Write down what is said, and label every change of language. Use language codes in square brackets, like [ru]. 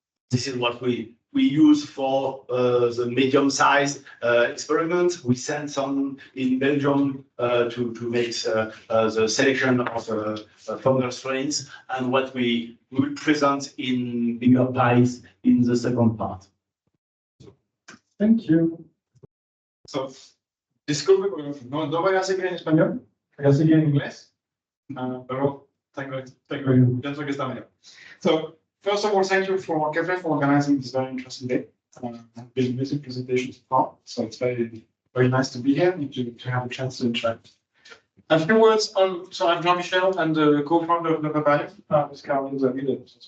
[en] This is what we use for the medium-sized experiment. We sent some in Belgium to make the selection of fungal strains, and what we will present in bigger pies in the second part. Thank you. [es] So, disculpe, no voy a seguir en español, voy a seguir en inglés, pero pienso que está mejor. [en] So, first of all, thank you for Kevin for organizing this very interesting day. I've been busy presentations before, so it's very, very nice to be here and to have a chance to interact. A few words on, so I'm Jean-Michel, and the co-founder of La Rábida, with Caroline Zavida.